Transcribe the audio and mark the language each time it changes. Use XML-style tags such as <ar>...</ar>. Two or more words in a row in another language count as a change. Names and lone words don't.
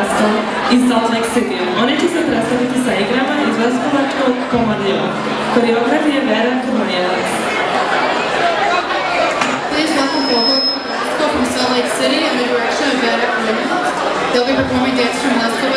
<hr>iz Salt Lake City. Oni će se predstaviti sa igrama iz Leskovačkog Komarljevo. Koreograf je Vera Krmajevac.</hr> <en>Please welcome vocal from Salt Lake City in the direction of Vera Krmajevac. They'll be performing dance from</en>